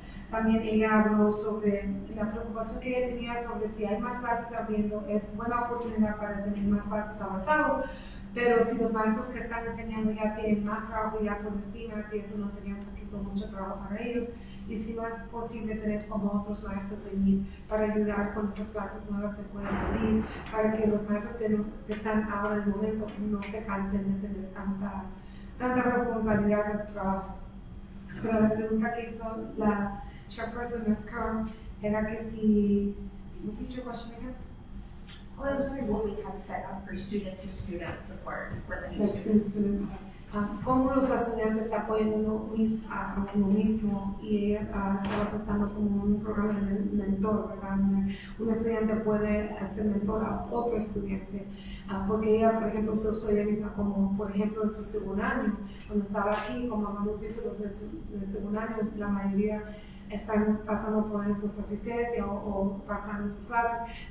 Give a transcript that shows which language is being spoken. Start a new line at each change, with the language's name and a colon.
Spanish: También ella habló sobre la preocupación que ella tenía sobre si hay más clases abriendo, es buena oportunidad para tener más clases avanzados, pero si los maestros que están enseñando ya tienen más trabajo ya por encima, si eso no sería un poquito mucho trabajo para ellos, y si no es posible tener como otros maestros venir para ayudar con esas clases nuevas que pueden abrir, para que los maestros que están ahora en el momento no se cansen de tener tanta responsabilidad de trabajo. Pero la pregunta que hizo la chairperson Ms.
English: Kern
Spanish: era que si,
English: repeat your question again? What we have set up for student-to-student support for the new students.
Spanish: Cómo los estudiantes está apoyando a uno mismo y ella estaba pensando como un programa de mentor, ¿verdad? Un estudiante puede ser mentor a otro estudiante, porque ella, por ejemplo, se usó ella misma como, por ejemplo, en su segundo año, cuando estaba aquí, como hemos visto los del segundo año, la mayoría están pasando por estos F.C.C.A o pasando sus clases.